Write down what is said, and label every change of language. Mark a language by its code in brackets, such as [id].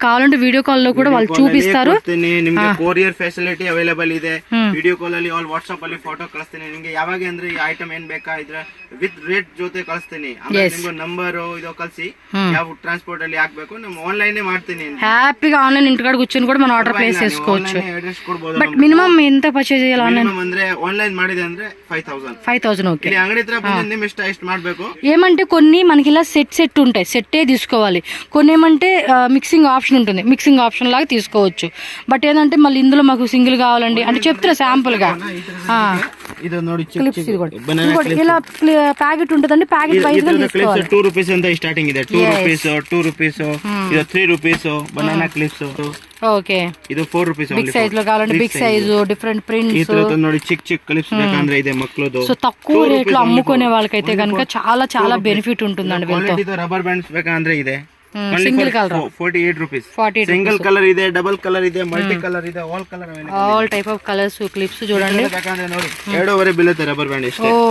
[te] కావాలంటే video call లో కూడా వాళ్ళు చూపిస్తారు. [kn] ನಿಮಗೆ ಕೊರಿಯರ್ ಫೆಸಿಲಿಟಿ ಅವೈಲೇಬಲ್ ಇದೆ. ವಿಡಿಯೋ ಕಾಲ್ ಅಲ್ಲಿ ಆಲ್ ವಾಟ್ಸ್ಆಪ್ ಅಲ್ಲಿ ಫೋಟೋ ಕಳಿಸ್ತೀನಿ ನಿಮಗೆ. ಯಾವಾಗ ಅಂದ್ರೆ ಈ ಐಟಮ್ ಏನ್ ಬೇಕಾ ಇದ್ರೆ ವಿತ್ ರೇಟ್ ಜೊತೆ ಕಳಿಸ್ತೀನಿ. ಆಮೇಲೆ ನಿಮ್ಗೆ ನಂಬರ್ ಇದು ಕಳಿಸಿ ಯಾವ ಟ್ರಾನ್ಸ್ಪೋರ್ಟ್ ಅಲ್ಲಿ ಹಾಕ್ಬೇಕು ನಮ್ಮ ಆನ್ಲೈನ್ ಮಾಡ್ತೀನಿ. [te] హ్యాపీగా గా ಆನ್ಲೈನ್ ఇంటికాడ కూర్చొని కూడా మనం ఆర్డర్ ప్లేస్ చేసుకోవచ్చు. [kn] అడ్రస్ ಕೊಡಬಹುದು. [te] బట్ మినిమం ఎంత పర్చేజ్ చేయాలి ఆన్లైన్? [kn] ಅಂದ್ರೆ ಆನ್ಲೈನ್ ಮಾಡಿದೆ ಅಂದ್ರೆ 5000. [te] ఓకే. [kn] ಇಲ್ಲಿ ಅಂಗಡಿ ಹತ್ರ ಬಂದು ನಿಮ್ ಇಷ್ಟ ಮಾಡಬೇಕು. [te] ఏమంటే కొన్ని మనకి ఇలా సెట్ ఉంటాయి, సెట్టే తీసుకోవాలి. కొన్ని ఏమంటే మిక్సింగ్ ఆప్షన్ ఉంటుంది, మిక్సింగ్ ఆప్షన్ లాగా తీసుకోవచ్చు. బట్ ఏంటంటే మళ్ళీ ఇందులో మాకు సింగిల్ కావాలండి అంటే చెప్తారా శాంపుల్ గా. [kn] ಇದು ನೋಡಿ [te] క్లిప్స్ ఇది కూడా ఇలా ప్యాకెట్ ఉంటుందండి, ప్యాకెట్ వైజ్ గా తీసుకోవాలి. [kn] 2 రూపీస్ ಅಂತ ಸ್ಟಾರ್ಟಿಂಗ್ ಇದೆ. 2 ರೂಪೀಸ್ ಇದು 3 ರೂಪೀಸ್ ಬನಾನಾ ಕ್ಲಿಪ್ಸ್. [te] ఓకే. [kn] ಇದು 4 ರೂಪೀಸ್ [te] బిగ్ సైజ్ లో కావాలంటే బిగ్ సైజ్, డిఫరెంట్ ప్రింట్స్. [kn] ಈ ತರ ನೋಡಿ ಚಿಕ್ಕ ಕ್ಲಿಪ್ಸ್ ಬೇಕಂದ್ರೆ ಇದೆ ಮಕ್ಕಳದು. [te] సో తక్కువ రేట్ లో అమ్ముకునే వాళ్ళకైతే కనుక చాలా చాలా బెనిఫిట్ ఉంటుందండి వీళ్ళతో. [kn] ಇದು ರಬ್ಬರ್ ಬ್ಯಾಂಡ್ಸ್ ಬೇಕಂದ್ರೆ ಇದೆ. [te] Single colour [kn] 48 rupees. Single colour ಇದೆ, ಡಬಲ್ ಕಲರ್ ಇದೆ, ಮಲ್ಟಿ ಕಲರ್ ಇದೆ, all colour available. [te] All type of colours clips చూడండి. [kn] ಬೇಕಂದ್ರೆ ನೋಡಿ 2.5 ಬೀಳುತ್ತೆ రబ్బర్ ಬ್ಯಾಂಡ್ ಇಷ್ಟೇ.